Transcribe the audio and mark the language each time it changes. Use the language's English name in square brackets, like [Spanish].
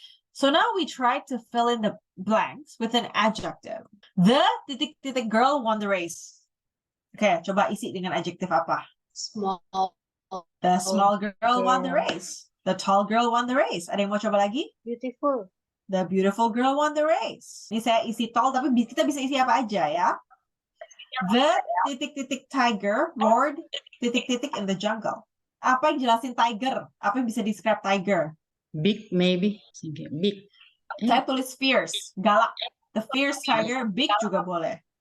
[English] So now we try to fill in the blanks with an adjective. The ... girl won the race. [Indonesian] Oke, coba isi dengan adjektif apa? [English] Small. The small girl won the race. The tall girl won the race. [Indonesian] Ada yang mau coba lagi? [English] Beautiful. The beautiful girl won the race. [Indonesian] Ini saya isi tall, tapi kita bisa isi apa aja ya. [English] The ... tiger roared ... in the jungle. [Indonesian] Apa yang jelasin tiger? Apa yang bisa describe tiger? [English] Big maybe. Big. [Indonesian] Saya tulis fierce, galak. [English] The fierce tiger, [Indonesian] big juga boleh.